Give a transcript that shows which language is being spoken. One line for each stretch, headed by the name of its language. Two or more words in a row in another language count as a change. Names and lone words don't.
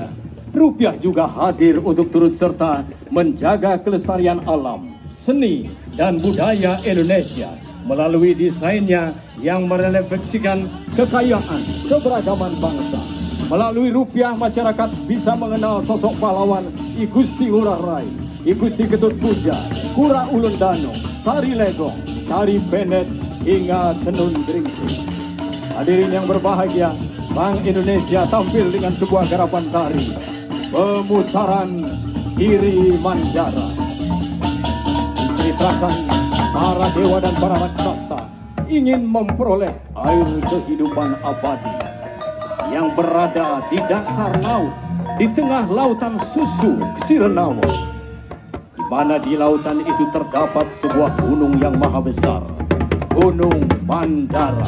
Indonesian: Rupiah juga hadir untuk turut serta menjaga kelestarian alam, seni, dan budaya Indonesia melalui desainnya yang merefleksikan kekayaan keberagaman bangsa. Melalui rupiah, masyarakat bisa mengenal sosok pahlawan I Gusti Ngurah Rai, I Gusti Ketut Puja, Kura Ulun Dano, Tari Legong, Tari Benet, hingga Tenun Geringsing. Hadirin yang berbahagia, Bank Indonesia tampil dengan sebuah garapan tari pemutaran Iri Mandara. Diceritakan para dewa dan para raksasa ingin memperoleh air kehidupan abadi yang berada di dasar laut, di tengah lautan susu Sirenawo, di mana di lautan itu terdapat sebuah gunung yang maha besar, Gunung Mandara.